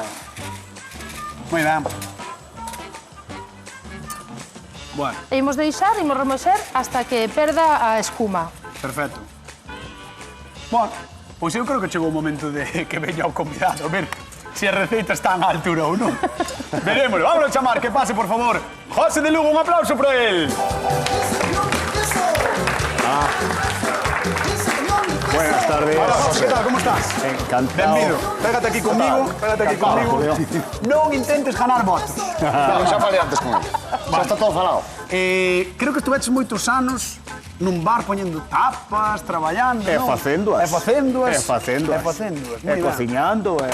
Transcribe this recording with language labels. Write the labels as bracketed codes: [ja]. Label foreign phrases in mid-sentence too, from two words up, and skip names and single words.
[gl] Moi ben. Bueno, E imos deixar, imos remoxer hasta que perda a espuma. perfecto. Bueno, pois eu creo que chegou o momento de que veña o convidado, a ver se a receita está á altura ou non. Verémoslo. Vámonos a chamar, que pase, por favor. José de Lugo, [es] un aplauso para él. Buenas tardes. Hola, José, ¿qué tal? ¿Cómo estás? Encantado. Bienvenido. Pégate aquí conmigo, [gl] Non intentes ganar votos. No, xa falei antes con ele. Xa está todo falado. Creo que estuveches moitos anos nun bar poñendo tapas, traballando, E non? facéndoas. E facéndoas. E facéndoas. E facéndoas, E moi ben. cociñando, e...